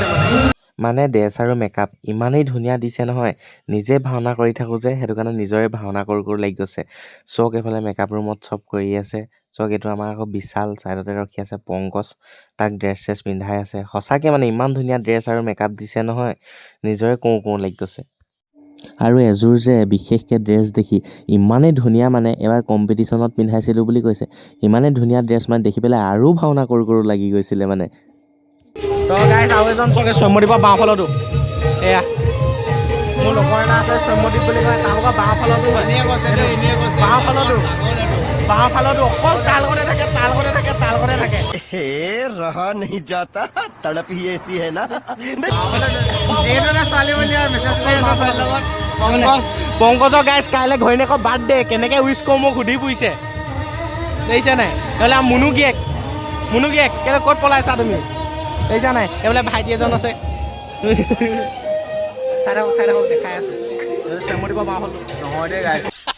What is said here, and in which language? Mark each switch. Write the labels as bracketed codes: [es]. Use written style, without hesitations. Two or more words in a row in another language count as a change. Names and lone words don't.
[as] মানে ড্ৰেছ আৰু মেকআপ ইমানেই ধুনীয়া দিছে নহয় নিজে ভাওনা কৰি থাকোঁ যে সেইটো কাৰণে নিজৰে ভাওনা কৰোঁ লাগি গৈছে চক এইফালে মেকআপ ৰুমত চব কৰি আছে চক এইটো আমাৰ আকৌ বিশাল ছাইডতে ৰখি আছে পংকজ তাক ড্ৰেছ চেছ পিন্ধাই আছে সঁচাকৈ মানে ইমান ধুনীয়া ড্ৰেছ আৰু মেকআপ দিছে নহয় নিজৰে কওঁ লাগি গৈছে আৰু এযোৰ যে বিশেষকৈ ড্ৰেছ দেখি ইমানেই ধুনীয়া মানে এবাৰ কম্পিটিশ্যনত পিন্ধাইছিলোঁ বুলি কৈছে ইমানেই ধুনীয়া ড্ৰেছ মানে দেখি পেলাই আৰু ভাওনা কৰোঁ লাগি গৈছিলে মানে তো গাইছ আৰু এজন চকে সৈম্যদীপৰ বাওঁফালতো এয়া মোৰ লগৰ এটা আছে সৈম্যদীপ বুলি কয় তেওঁলোকৰ বাওঁফালতো বাওঁফালতো অকল তাৰ লগতে থাকে [hi] रहा नहीं जाता तड़प ही ऐसी है ना [as] ছোৱালী বুলি মেছেজ কৰি আছে পংকজৰ গাইছ কাইলৈ ঘৈণীয়েকৰ বাৰ্থডে কেনেকৈ উইচ কৰোঁ মোক সুধি ফুৰিছে দেখিছে নাই এইবোলে মুনু গিয়েক কেলৈ ক'ত পলাইছা তুমি দেখিছা নাই এইবোলে ভাইটি এজন আছে চাই থাকক দেখাই আছোঁ সৈম্যদীপৰ বাওঁফালতো নহয় দেই গাইছ